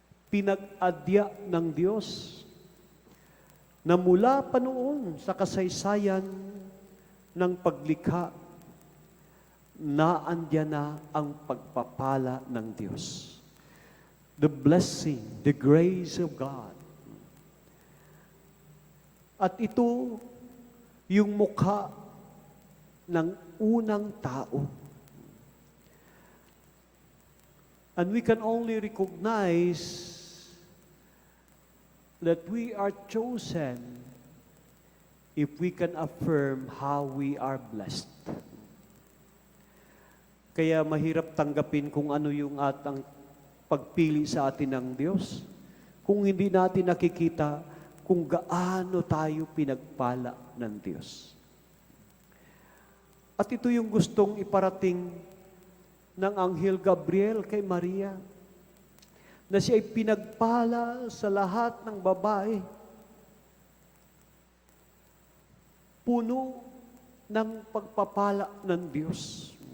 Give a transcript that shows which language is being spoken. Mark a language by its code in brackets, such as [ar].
[tl] Pinag-adya ng Diyos na mula pa noon sa kasaysayan ng paglikha, naandyan na ang pagpapala ng Diyos. [en] The blessing, the grace of God. [tl] At ito yung mukha ng unang tao. [en] And we can only recognize that we are chosen if we can affirm how we are blessed. [tl] Kaya mahirap tanggapin kung ano yung atang pagpili sa atin ng Diyos, kung hindi natin nakikita kung gaano tayo pinagpala ng Diyos. At ito yung gustong iparating ng Anghel Gabriel kay Maria, na siya ay pinagpala sa lahat ng babae, puno ng pagpapala ng Diyos.